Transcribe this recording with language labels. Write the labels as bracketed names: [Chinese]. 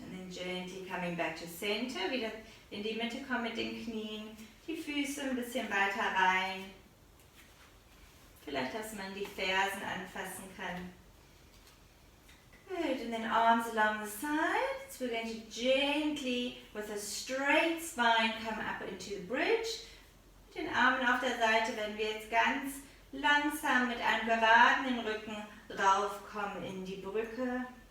[English] Gently coming back to center, [German] wieder in die Mitte kommen mit den Knien, die Füße ein bisschen weiter rein. Vielleicht, dass man die Fersen anfassen kann. [English] Good, and then arms along the sides. We're going to gently, with a straight spine, come up into the bridge. [German] Mit den Armen auf der Seite werden wir jetzt ganz langsam mit einem geradenen Rücken raufkommen in die Brücke.